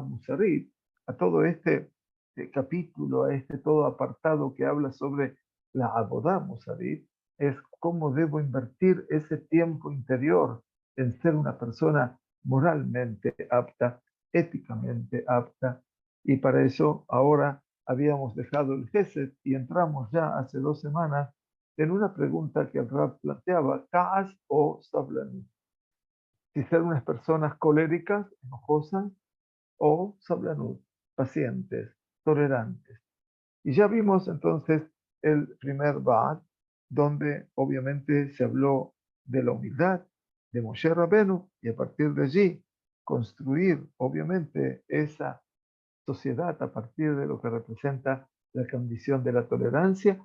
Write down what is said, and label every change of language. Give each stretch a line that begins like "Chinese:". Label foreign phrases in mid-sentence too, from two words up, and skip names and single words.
Spanish: Musarit, a todo este capítulo, a este todo apartado que habla sobre la Abodá Musarit, es cómo debo invertir ese tiempo interior en ser una persona moralmente apta, éticamente apta, y para eso ahora habíamos dejado el Gesed y entramos ya hace 2 semanas en una pregunta que el Rab planteaba, Kaas o Sablanut. Si ser unas personas coléricas, enojosas, o Sablanut, pacientes, tolerantes. Y ya vimos entonces el primer Ba'at, donde obviamente se habló de la humildad de Moshe Rabenu, y a partir de allí construir obviamente esa sociedad a partir de lo que representa la condición de la tolerancia.